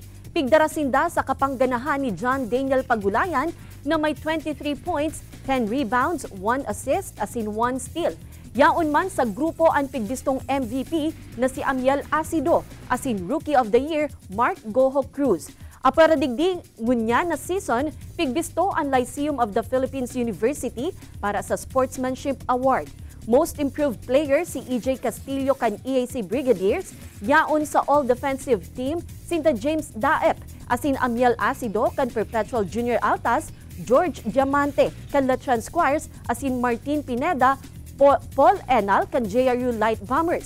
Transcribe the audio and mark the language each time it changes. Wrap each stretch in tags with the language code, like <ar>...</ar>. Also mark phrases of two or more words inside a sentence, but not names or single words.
<bik>Pigdarasinda sa kapangganahan ni John Daniel Pagulayan na may 23 points, 10 rebounds, 1 assist asin 1 steal. Yaon man sa grupo ang pigbistong MVP na si Amiel Acido asin Rookie of the Year Mark Goho Cruz. Apara digdig ngunya na season, pigbisto ang Lyceum of the Philippines University para sa Sportsmanship Award. Most Improved Player si EJ Castillo kan EAC Brigadiers, yaon sa All-Defensive Team sinta James Daep asin Amiel Acido kan Perpetual Junior Altas, George Diamante kan Letran Squires asin Martin Pineda, Paul Enal kan JRU Light Bombers.</bik>